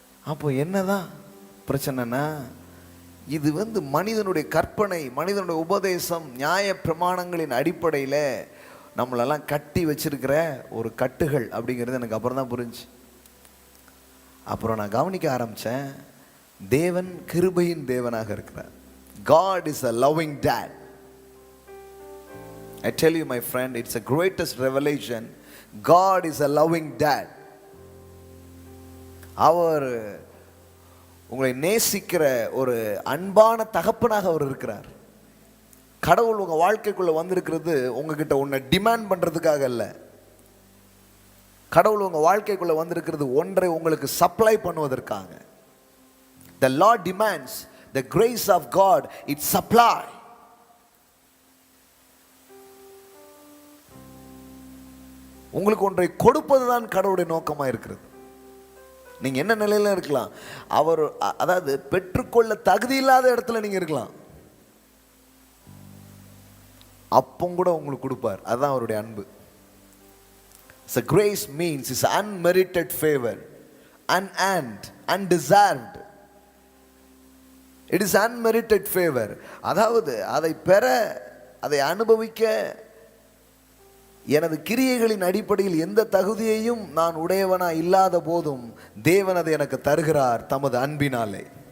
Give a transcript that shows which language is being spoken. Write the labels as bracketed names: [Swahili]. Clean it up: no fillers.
[Tamil] அப்போ என்னதான் பிரச்சனைனா, இது வந்து மனிதனுடைய கற்பனை, மனிதனுடைய உபதேசம், நியாய பிரமாணங்களின் அடிப்படையில் நம்மளெல்லாம் கட்டி வச்சிருக்கிற ஒரு கட்டுகள் அப்படிங்கிறது எனக்கு அப்புறம் தான் புரிஞ்சு. அப்புறம் நான் கவனிக்க ஆரம்பித்தேன், தேவன் கிருபையின் தேவனாக இருக்கிறார். [English] God is a loving dad. I tell you my friend, it's the greatest revelation. God is a loving dad. [Tamil] அவர் உங்களை நேசிக்கிற ஒரு அன்பான தகப்பனாக அவர் இருக்கிறார். கடவுள் உங்க வாழ்க்கைக்குள்ள வந்திருக்கிறது உங்ககிட்ட ஒன்றை டிமாண்ட் பண்றதுக்காக அல்ல. கடவுள் உங்க வாழ்க்கைக்குள்ள வந்திருக்கிறது ஒன்றை உங்களுக்கு சப்ளை பண்ணுவதற்காக. [English] The Lord demands the grace of God, it supply. [Tamil] உங்களுக்கு ஒன்றை கொடுப்பதுதான் கடவுளுடைய நோக்கமா இருக்கிறது. நீங்க என்ன நிலையில இருக்கலாம், அவர் அதாவது பெற்றுக்கொள்ள தகுதி இல்லாத இடத்துல நீங்க இருக்கலாம், அப்பவும் கூட உங்களுக்கு கொடுப்பார். அதுதான் அவருடைய அன்பு. [English] So grace means is unmerited favor, unearned, undeserved. It is unmerited favor. [Tamil] அதாவது அதை பெற, அதை அனுபவிக்க எனது கிரியைகளின் அடிப்படையில் எந்த தகுதியையும் நான் உடையவனா இல்லாத போதும் தேவன் அதை எனக்கு தருகிறார் தமது அன்பினாலே.